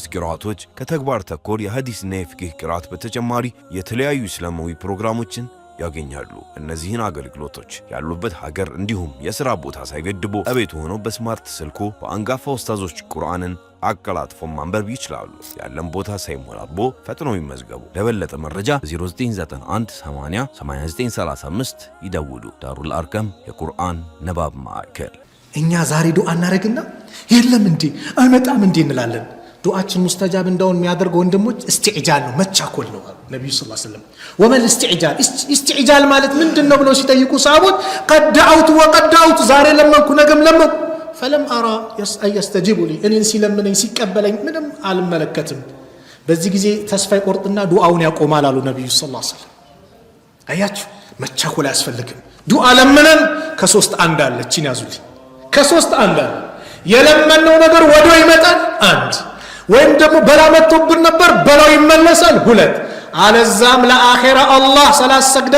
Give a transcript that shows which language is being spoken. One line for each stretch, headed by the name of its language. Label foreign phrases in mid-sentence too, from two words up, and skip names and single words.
Amharic: ቂራአቶች ከተግባር ተኮር የሐዲስና የፍቅህ ቂራአት በተጨማሪ የተለያዩ እስላማዊ ፕሮግራሞችን ያገኛሉ እነዚህን አገልግሎቶች ያሉበት ሀገር እንዲሁም የሥራ ቦታ ሳይገድቦ እቤት ሆኖ በስማርት ስልኮ በአንጋፋ ኡስታዞች ቁርአንን አቀላጥፎ ማንበብ ይችላሉ ያለን ቦታ ሳይሞላቦ ፈጥኖ ይመዝገቡ ለበለጠ መረጃ 0991 80 8935 ይደውሉ ዳሩል አርቀም የቁርአን ንባብ ማዕከል እኛ ዛሬ ዱዓ እናረግና የለም እንዴ አይመጣም እንዴ እንላለን ዱዓችን ሙስተጃብ እንደውን የሚያደርገው ወንድሞች استعجال ነው መቻኮል ነው ነብዩ
Arabic: صلى الله عليه وسلم
Amharic: ወመል استعجال ማለት ምንድነው ብለው ሲጠይቁ ሰሃቦች
Arabic: قد دعوت وقد دعوت
Amharic: ዛሬ ለመንኩ ነገም ለመንኩ
Arabic: فلم ارى يستجيب لي
Amharic: እኔን ሲለምነኝ ሲቀበለኝ ምንም አልመለከትም በዚህ ጊዜ ተስፋ ይቆርጥና ዱዓውን ያቆማል አሉ ነብዩ
Arabic: صلى الله عليه وسلم
Amharic: አያችሁ መቻኮል ያስፈልግም ዱዓ ለምነን ከሶስት አንድ አለችን ያዙልኝ ከሶስት አንድ የለመነው ነገር ወዶ ይመጣል አንድ ወይም ደግሞ በላ መጥቶብን ነበር በላው ይመለሳል ሁለት አለዛም ለአኺራ አላህ ሰላት ሰግደን